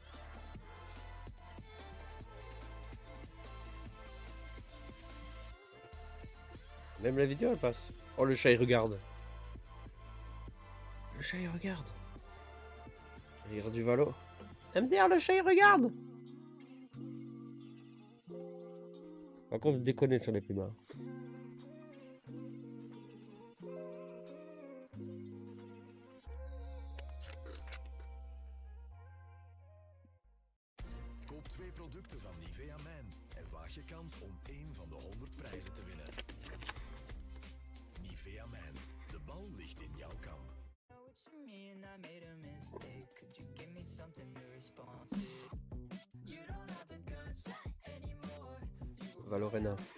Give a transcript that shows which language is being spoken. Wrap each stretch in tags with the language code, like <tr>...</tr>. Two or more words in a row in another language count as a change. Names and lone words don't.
<fr>Même la vidéo, elle passe. Oh, le chat, il regarde. Le chat, il regarde. Il regarde du Valo. MDR, le chat, il regarde. Par contre, vous déconnez sur les pumas.</fr> <nl>Koop 2 producten van Nivea Man en waag je kans om 1 van de 100 prijzen te winnen. Nivea Man, de bal ligt in jouw kamp. Valorena.</nl>